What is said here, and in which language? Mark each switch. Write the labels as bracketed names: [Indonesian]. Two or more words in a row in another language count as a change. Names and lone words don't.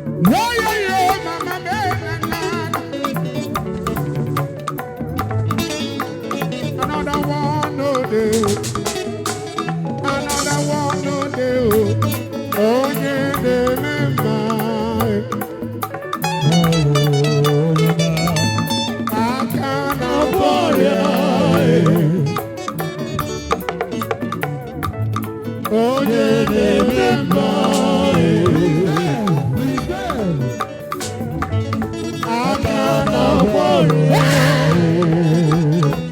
[English] Yeah, yeah, yeah, mama, baby, na, na. Another one, no day. Another one, no day, oh. Oh, yeah, yeah, yeah, yeah. [Igbo] Aka na-agwọ ọrịa, eh. Onye na-eme mma, eh. Aka na-agwọ ọrịa, eh.